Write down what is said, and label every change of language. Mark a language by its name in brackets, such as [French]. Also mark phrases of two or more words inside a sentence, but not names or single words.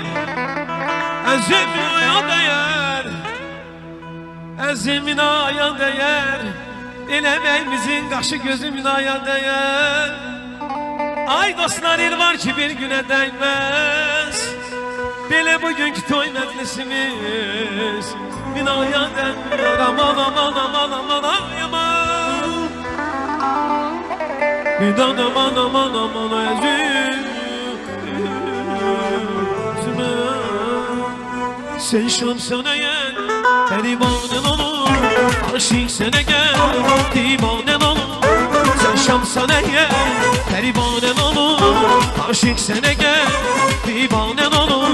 [Azerbaijani] Əzimin aya dəyər, əzimin aya dəyər, eləməyimizin qaşı gözümün aya dəyər. Ay dostlar, il var ki bir günə dəyməz, belə bugünkü toy məclisimiz binaya dəyər. Aman aman aman aman ay aman, bidan aman aman aman əzim. [Turkish] Sen şamsana gel, divanen olur. Aşık sana gel, divanen olur. Sen şamsana gel, divanen olur. Aşık sana gel, divanen olur.